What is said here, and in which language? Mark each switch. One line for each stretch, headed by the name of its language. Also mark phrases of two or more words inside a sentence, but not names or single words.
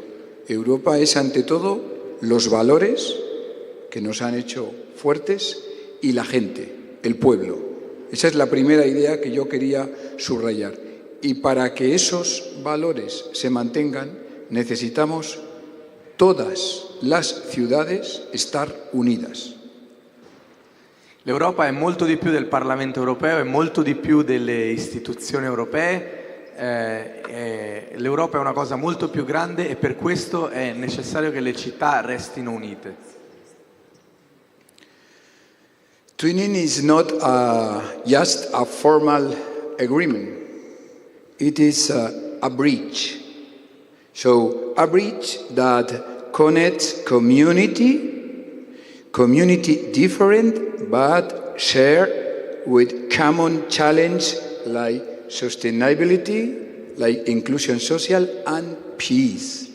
Spanish: Europa es ante todo los valores que nos han hecho fuertes y la gente, el pueblo. Esa es la primera idea que yo quería subrayar. Y para que esos valores se mantengan, necesitamos todas las ciudades estar unidas.
Italian: L'Europa è molto di più del Parlamento europeo, è molto di più delle istituzioni europee. L'Europa è una cosa molto più grande e per questo è necessario che le città restino unite.
English: Twinning is not just a formal agreement. It is a bridge. So a bridge that connects community different but shared with common challenge like sustainability, like inclusion social and peace.